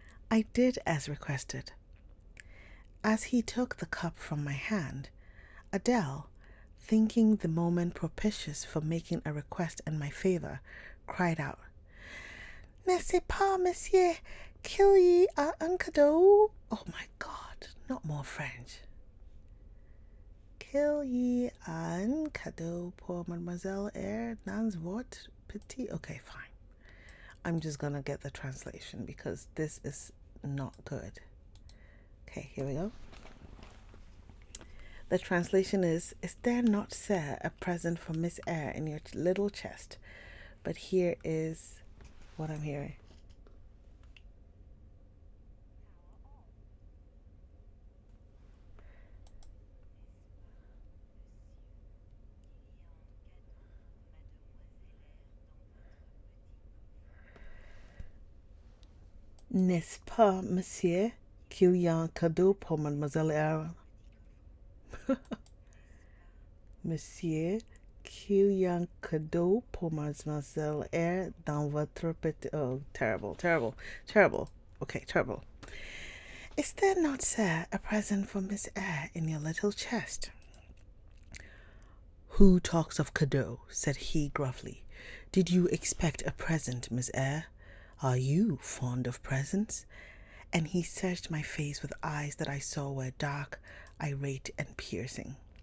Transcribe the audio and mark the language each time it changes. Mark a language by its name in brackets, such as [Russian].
[English] I did as requested. As he took the cup from my hand, Adele, thinking the moment propitious for making a request in my favor, cried out, "N'est-ce pas, monsieur, qu'il y a un cadeau?" Oh my God, not more French. [French] "Qu'il y a un cadeau pour Mademoiselle Eyre dans votre petit..." [English] Okay, fine. I'm just gonna get the translation because this is not good. Okay, here we go. The translation is there not, sir, a present for Miss Eyre in your little chest? But here is what I'm hearing. [French] "N'est-ce pas, monsieur, qu'il y a un cadeau pour Mademoiselle Eyre?" "Monsieur, qu'il y a un cadeau pour Mademoiselle Eyre dans votre petit..." [English] Oh, terrible, terrible, terrible. Okay, terrible. "Is there not, sir, a present for Miss Eyre in your little chest?" "Who talks of cadeau?" said he gruffly. "Did you expect a present, Miss Eyre? Are you fond of presents?" And he searched my face with eyes that I saw were dark, irate, and piercing.